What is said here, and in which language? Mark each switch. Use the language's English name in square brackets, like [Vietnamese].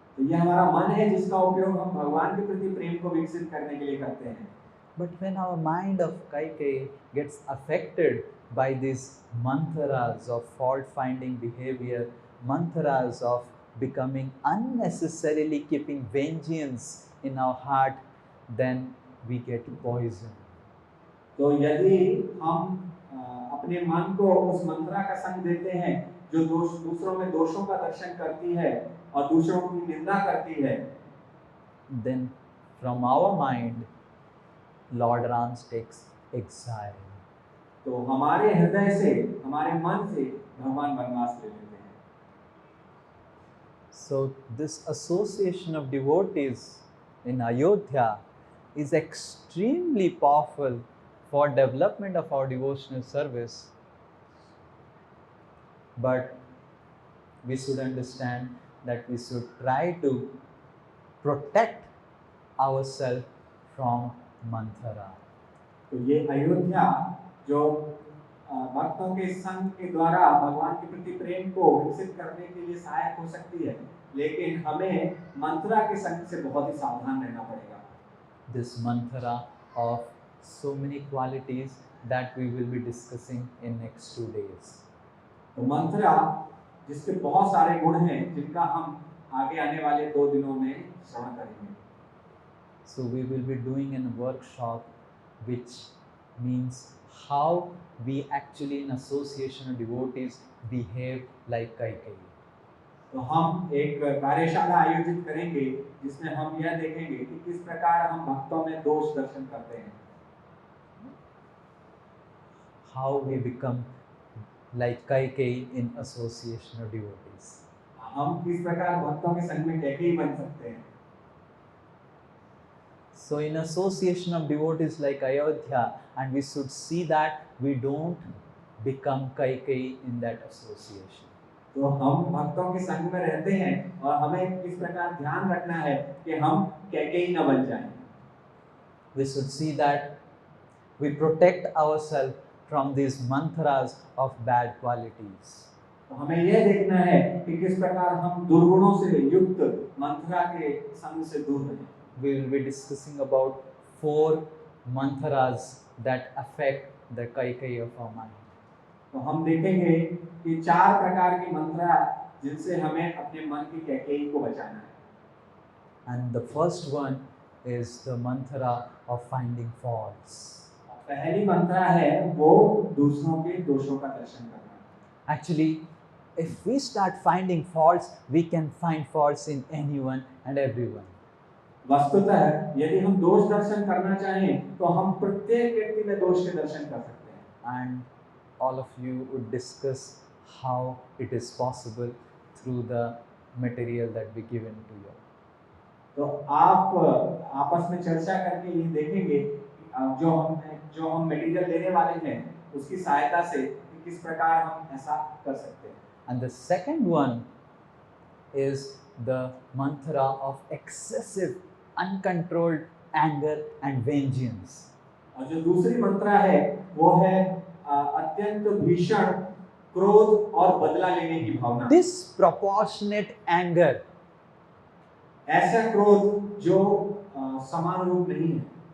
[Hindi] तो ये हमारा मन है जिसका उपयोग हम भगवान के प्रति प्रेम को विकसित करने के लिए करते हैं। [English] But when our mind of Kaikeyi gets affected by these mantras of fault-finding behavior, mantras of becoming unnecessarily keeping vengeance in our heart, then we get poisoned. [Hindi] तो यदि हम अपने मन को उस मंत्रा का संग देते हैं जो दूसरों में दोषों का दर्शन करती है और दूसरों की निंदा करती है, [English] then from our mind Lord Ram takes exile. [Hindi] तो हमारे हृदय से, हमारे मन से भगवान वनवास ले लेते हैं। [English] So this association of devotees in Ayodhya is extremely powerful for development of our devotional service. But we should understand that we should try to protect ourselves from manthara. [Hindi] तो ये अयोध्या जो भक्तों के संग के द्वारा भगवान के प्रति प्रेम को विकसित करने के लिए सहायक हो सकती है, लेकिन हमें मंत्रा के संग से बहुत ही सावधान रहना पड़ेगा। [English] This mantra of so many qualities that we will be discussing in next 2 days. [Hindi] तो मंत्रा जिसके बहुत सारे गुण हैं जिनका हम आगे आने वाले 2 दिनों में श्रवण करेंगे। [English] So we will be doing a workshop which means how we actually in association of devotees behave like Kaikeyi. [Hindi] तो हम एक कार्यशाला आयोजित करेंगे जिसमें हम यह देखेंगे कि किस प्रकार हम भक्तों में दोष दर्शन करते हैं। [English] How we become like Kaikeyi in association of devotees. [Hindi] हम किस प्रकार भक्तों के संग में कैकेयी बन सकते हैं। [English] So in association of devotees like Ayodhya, and we should see that we don't become Kaikeyi in that association. [Hindi] तो हम भक्तों के संग में रहते हैं और हमें किस प्रकार ध्यान रखना है कि हम कैकेयी न बन जाएं। [English] We should see that we protect ourselves from these mantras of bad qualities. [Hindi] तो हमें यह देखना है कि किस प्रकार हम दुर्गुणों से युक्त मंत्रा के संग से दूर रहें। [English] We will be discussing about 4 mantras that affect the Kaikeyi of our mind. [Hindi] तो हम देखेंगे कि 4 प्रकार की मंत्रा जिनसे हमें अपने मन की कैकेयी को बचाना है। [English] And the first one is the mantra of finding faults. [Hindi] पहली मंत्रा है वो दूसरों के दोषों का दर्शन करना। [English] Actually, if we start finding faults, we can find faults in anyone and everyone. [Hindi] वस्तुतः यदि हम दोष दर्शन करना चाहें तो हम प्रत्येक व्यक्ति में दोष के दर्शन कर सकते हैं। [English] And all of you would discuss how it is possible through the material that we given to you. [Hindi] तो आप आपस में चर्चा करके ये देखेंगे जो हम मटेरियल देने वाले हैं उसकी सहायता से कि किस प्रकार हम ऐसा कर सकते हैं। [English] And the second one is the mantra of excessive, uncontrolled anger and vengeance. [Hindi] और जो दूसरी मंत्रा है वो है अत्यंत भीषण क्रोध और बदला लेने की भावना। [English] Disproportionate anger. [Hindi] ऐसा क्रोध जो समान रूप नहीं है,